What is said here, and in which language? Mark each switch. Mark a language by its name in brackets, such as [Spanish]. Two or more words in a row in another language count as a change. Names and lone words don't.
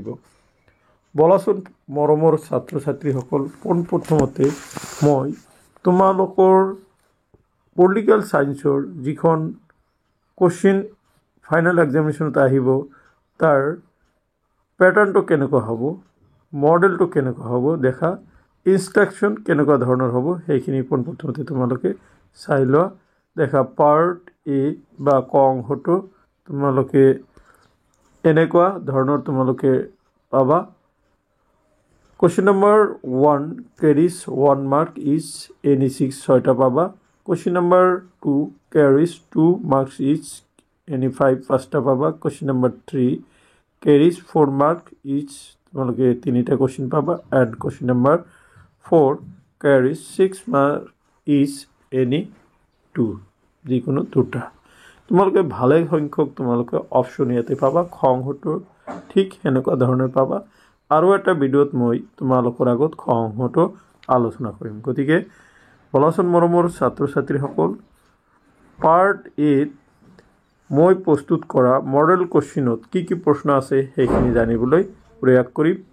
[Assamese] বলাচোন মৰমৰ ছাত্ৰ ছাত্ৰীসকল, পোনপ্ৰথমতে মই তোমালোকৰ [English] political science [Assamese] যিখন [English] question final examination [Assamese] আহিব তাৰ পেটাৰ্ণটো কেনেকুৱা হ'ব, মডেলটো কেনেকুৱা হ'ব, দেখা ইনষ্ট্ৰাকশ্যন কেনেকুৱা ধৰণৰ হ'ব, সেইখিনি পোনপ্ৰথমতে তোমালোকে চাই লোৱা। দেখা [English] part A [Assamese] বা ক অংশটো তোমালোকে এনেকুৱা ধৰণৰ তোমালোকে পাবা। [English] Question number 1 carries 1 mark each, any 6 [Assamese] 6টা পাবা। [English] Question number 2 carries 2 marks each, any 5 [Assamese] 5টা পাবা। [English] Question number 3 carries 4 mark each, [Assamese] তোমালোকে 3টা কোশ্চেন পাবা। [English] And question number 4 carries 6 mark each, any 2, [Assamese] যিকোনো 2টা। তোমালোকে ভালে সংখ্যক তোমালোকে অপশ্যন ইয়াতে পাবা। খ অংশটো ঠিক সেনেকুৱা ধৰণৰ পাবা। আৰু এটা ভিডিঅ'ত মই তোমালোকৰ আগত খ অংশটো আলোচনা কৰিম। গতিকে বলাচোন মৰমৰ ছাত্ৰ ছাত্ৰীসকল, [English] part A [Assamese] মই প্ৰস্তুত কৰা [English] model question [Assamese] কি কি প্ৰশ্ন আছে সেইখিনি জানিবলৈ প্ৰয়াস কৰিম।